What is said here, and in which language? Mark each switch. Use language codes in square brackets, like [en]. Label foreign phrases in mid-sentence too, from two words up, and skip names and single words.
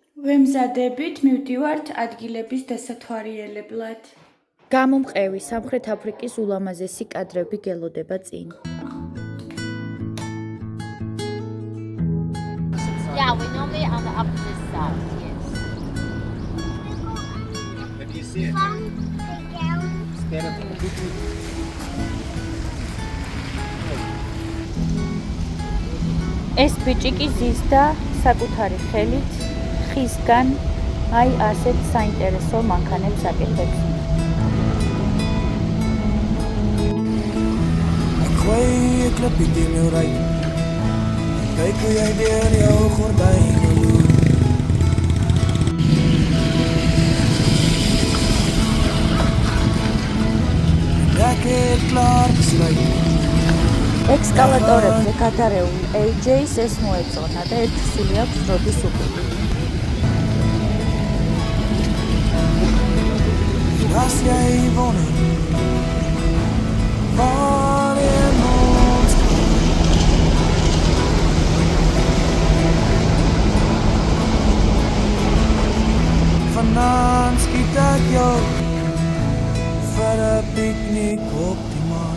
[ka] ვემზადებით, მივდივართ ადგილების დასათვალიერებლად. გამომყევი სამხრეთ აფრიკის ულამაზესი კადრები გელოდება წინ. [en] Yeah, we normally on the opposite side, yes. Have you seen it? Stand up. [ka] ეს ბიჭიკი ზის და საკუთარი ხელით ხისგან აი ასეთ საინტერესო მანქანებს აკეთებს. [af] Ek klap die meu ry. Kyk hoe jy deur jou gordyn loop. Ek het klaar besluit. [ka] ექსკალატორებზე გადარეული AJ-ს ეს მოეწონა და ერთსული აქვს როდის უკუპი. [af] As jy woon. Waar in ons Vanaand skiet ek jou vir 'n piknik op die maan.